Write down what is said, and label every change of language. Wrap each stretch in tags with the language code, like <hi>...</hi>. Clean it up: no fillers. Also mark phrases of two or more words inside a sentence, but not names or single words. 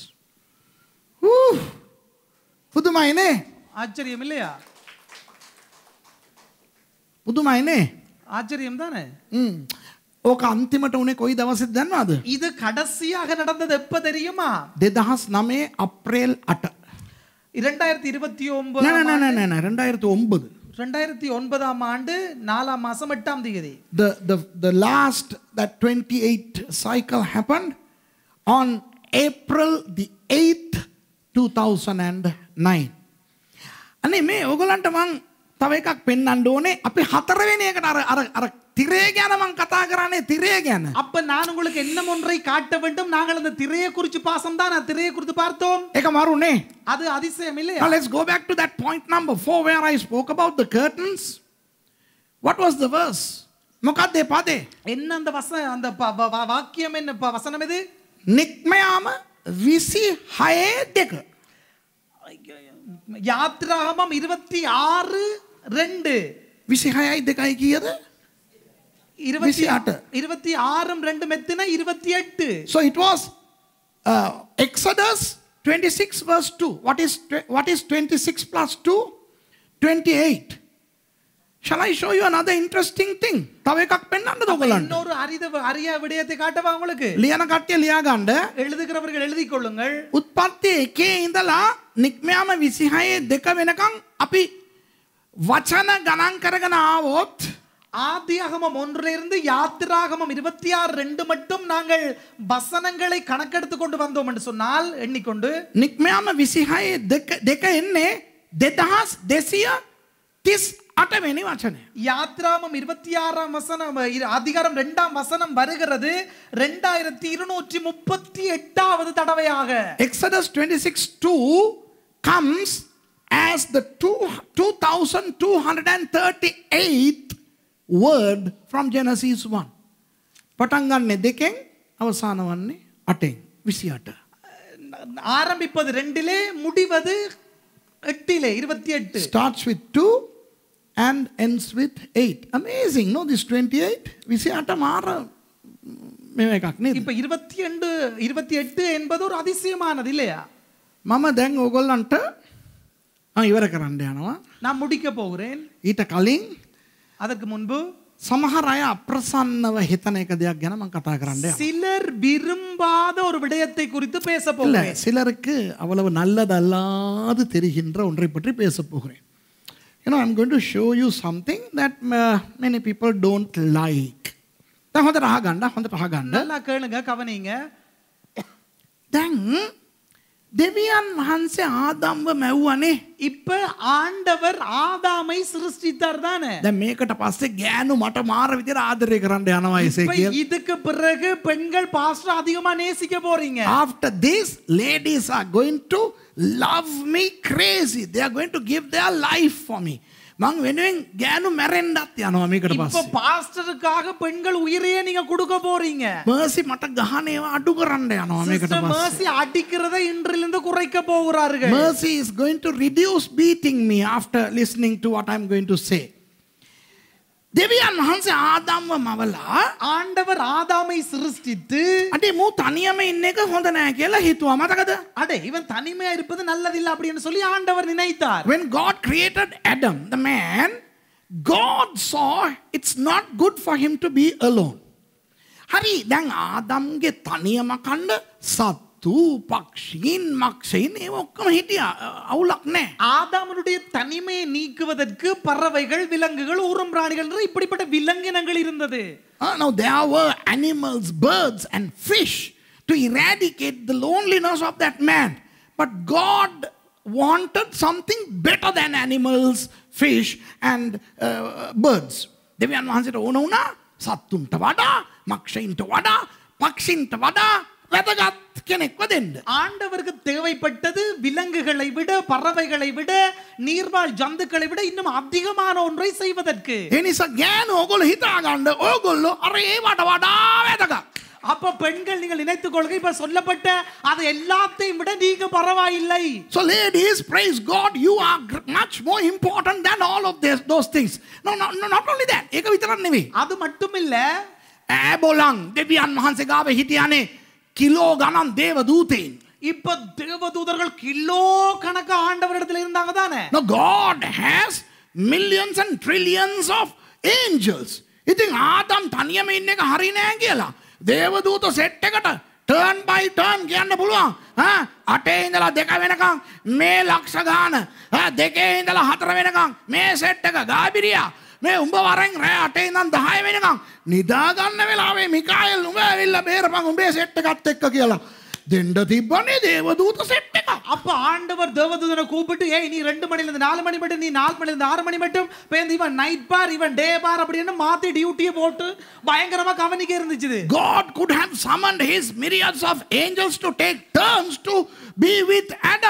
<si>පුදුමයිනේ?</si> <ta>ஆச்சரியம் இல்லையா?</ta> <si>පුදුමයිනේ?</si> <ta>ஆச்சரியம் தானே?</ta> <si>ඕක අන්තිමට උනේ කොයි දවසේද දන්නවද?</si> <ta>இது கடைசியாக நடந்தது எப்ப தெரியுமா?</ta> <si>2009 අප්‍රේල් 8. 2029 නෑ 2009.</si> <ta>2009 ஆண்டு 4 மாசம் 8ஆம் தேதி.</ta> <en>The last that 28 cycle happened on April the 8th 2009.</en> <si>අනේ මේ ඕගලන්ට මං තව එකක් පෙන්වන්න ඕනේ. අපි හතරවෙනි එකට අර තිරය ගැන මම කතා කරන්නේ තිරය ගැන.</si> <ta>அப்ப நான் உங்களுக்கு என்ன ஒன்றை காட்ட வேண்டும். நாங்கள் அந்த திரையை குறித்து பாசம் தான் திரையை குறித்து பார்த்தோம்.</ta> <si>ඒක මරුනේ.</si> <ta>அது அதிசயம் இல்லையா?</ta> <en>Now let's go back to that point number 4 where I spoke about the curtains. What was the verse?</en> <si>මොකක්ද ඒ පදේ?</si> <ta>என்ன அந்த அந்த வாக்கியம் என்ன வசனம் இது?</ta> <si>නික්මයාම 26:2.</si> <ta>யாத்ராகமம் 26:2.</ta> <si>26:2 කීයද? 26:2 මෙතන 28.</si> <en>So it was Exodus 26 verse 2. What is 26 plus 2? 28. Shall I show you another interesting thing?</en> <si>තව එකක් පෙන්වන්නද ඔයගලන්ට?</si> <ta>இன்னொரு அரிய விடயத்தை காட்டவா உங்களுக்கு?</ta> <si>ලියන කට්ටිය ලියා ගන්න.</si> <ta>எழுதுகிறவர்கள் எழுதிக் கொள்ளுங்கள்.</ta> <si>උත්පත්ති 1 ඉඳලා නික්මයාම 26:2 වෙනකන් අපි වචන ගණන් කරගෙන ආවොත්</si> <ta>ஆதியாகமம் 1 யாத்திராகமம் 26:2 மட்டும் நாங்கள் வசனங்களை கணக்கெடுத்து கொண்டு வந்தோம் என்று சொன்னால் எண்ணிக்கொண்டு</ta> <si>නික්මයාම 26:2 එන්නේ 2238 වෙනි වචනය.</si> <ta>யாத்திராகமம் 26 வசனம் அதிகாரம் 2 வசனம் வருகிறது 2238வது தடவையாக.</ta> <en>Exodus 26:2 comes as the 2238th word from Genesis 1.</en> <si>පටන් ගන්න දෙකෙන් අවසාන වන්නේ 8ෙන් 28.</si> <ta>ஆரம்பிப்பது 2லே முடிவது 8லே 28.</ta> <en>Starts with 2 and ends with 8. Amazing, no, this</en> <si>28 28 මාර මේව එකක් නේද?</si> <ta>இப்ப 28 என்பது ஒரு அதிசயமானது இல்லையா?</ta> <si>මම දැන් ඕගොල්ලන්ට ඉවර කරන්න යනවා.</si> <ta>நான் முடிக்க போகிறேன்.</ta> <si>ඊට කලින්</si> <ta>அதற்கு முன்பு</ta> <si>සමහර අය අප්‍රසන්නව හිතන එක දෙයක් ගැන මම කතා කරන්න යනවා.</si> <ta>சிலர் விரும்பாத ஒரு விடயத்தை குறித்து பேச இல்ல, போகிறேன். சிலருக்கு அவ்வளவு நல்லதல்லாது தெரிகின்ற ஒன்றை பற்றி பேச போகிறேன்.</ta> <en>You know, I'm going to show you something that many people don't like.</en> <si>දැන් හොඳට අහගන්න.</si> <ta>நல்லா கேளுங்க, கவனிங்க.</ta> <si>දැන් දෙවියන් වහන්සේ ආදම්ව මැව්වනේ.</si> <ta>இப்ப ஆண்டவர் ஆதாமை சிருஷ்டித்தார் தானே.</ta> <si>දැන් මේකට පස්සේ ගෑනු මට මාර විදිහට ආදරය කරන්න යනවා</si> <ta>இப்ப</ta> <si>එසේකියල්.</si> <ta>இதுக்கு பிறகு பெண்கள் பாஸ்டர் அதிகமா நேசிக்க போறீங்க.</ta> <en>After this, ladies are going to love me crazy. They are going to give their life for me.</en> <si>මං වෙනුවෙන් ගෑනු මැරෙන්නත් යනවා මේකට</si> <ta>இப்ப</ta> <si>පස්සේ.</si> <ta>பாஸ்டருக்காக பெண்கள் உயிரையே நீங்க கொடுக்க போறீங்க.</ta> <si>මර්සි මට ගහන ඒවා අඩු කරන්න යනවා මේකට</si> <ta>சிஸ்டர்</ta> <si>පස්සේ.</si> <ta>மர்சி அடிக்கிறதை இன்றிலிருந்து குறைக்க போகிறார்கள்.</ta> <en>Mercy is going to reduce beating me after listening to what I'm going to say.</en> <si>දෙවියන් වහන්සේ ආදම්ව මවලා</si> <ta>ஆண்டவர் ஆதாமை சிருஷ்டித்து</ta> <si>අඩේ මූ තනියම ඉන්න එක හොඳ නෑ කියලා හිතුවා. මතකද?</si> <ta>அடே இவன் தனிமையா இருப்பது நல்லதில்லை அப்படின்னு சொல்லி ஆண்டவர் நினைத்தார்.</ta> <en>When God created Adam, the man, God saw it's not good for him to be alone.</en> <si>හරි, දැන් ආදම්ගේ තනියම කන්න සත්තු, පක්ෂීන්, මක්ෂීන් ඒව ඔක්කොම හිටියා. අවුලක් නෑ.</si> <ta>ஆதாமனுடைய தனிமையை நீக்குவதற்கு பறவைகள், விலங்குகள், ஊரும் பிராணிகள் என்று இப்படிப்பட்ட விலங்கினங்கள் இருந்தது.</ta> <en>Now there were animals, birds and fish to eradicate the loneliness of that man. But God wanted something better than animals, fish and birds.</en> <si>දෙවියන් වහන්සේට ඕන වුණා සත්තුන්ට වඩා, මක්ෂීන්ට වඩා, පක්ෂීන්ට වඩා වැදගත් කෙනෙක්ව දෙන්න.</si> <ta>ஆண்டவருக்கு தேவைப்பட்டது விலங்குகளை விட, பறவைகளை விட, நீர்வாழ் ஜந்துக்களை விட இன்னும் அதிகமான ஒன்றை செய்வதற்கு.</ta> <si>ඒ නිසා ගෑනු ඕගොල්ලෝ හිතාගන්න ඕගොල්ලෝ අර ඒවට වඩා වැදගත්.</si> <ta>அப்ப பெண்கள் நீங்கள் நினைத்துக் கொள்க, இப்ப சொல்லப்பட்ட அது எல்லாத்தையும் விட நீங்க பரவாயில்லை.</ta> <en>So ladies, praise God, you are much more important than all of those things. No, not only that.</en> <si>ඒක විතරක් නෙවෙයි.</si> <ta>அது மட்டுமில்ல,</ta> <si>ඈබොලන් දෙවියන් වහන්සේ ගාව හිටියානේ කිලෝ ගණන් දේව දූතයින්.</si> <ta>இப்ப தேவதூதர்கள் கிலோ கணக்கு ஆண்டவரிடத்துல இருந்தாங்க தானே.</ta> <en>Now God has millions and trillions of angels.</en> <si>ඉතින් ආදම් තනියම ඉන්න එක හරි නෑ කියලා. දේවදූත සෙට් එකට</si> <en>turn by turn</en> <si>කියන්න පුළුවන්. 8 ඉඳලා 2 වෙනකන් මේ ලක්ෂ ගාන. 2 ඉඳලා 4 වෙනකන් මේ සෙට් එක ගාබිරියා. මේ උඹ වරෙන් රෑ 8 ඉඳන් 10 වෙනකන් නිදා ගන්න වෙලාවේ මිකායල් උඹ ඇවිල්ලා බේරපන් උඹේ සෙට් එකත් එක්ක කියලා. දෙන්න තිබ්බනේ දේවදූත සෙට් එක.</si> <ta>அப்ப ஆண்டவர் தேவதூதனை கூப்பிட்டு ஏய் நீ 2 மணில இருந்து 4 மணி மட்டும் நீ 4 மணில இருந்து 6 மணி மட்டும் பேந்து இவன் நைட் பார் இவன் டே பார் அப்படினு மாத்தி டியூட்டியை போட்டு பயங்கரமா கவனிக்க இருந்துச்சு.</ta> <en>God could have summoned his myriads of angels to take turns to be with Adam.</en>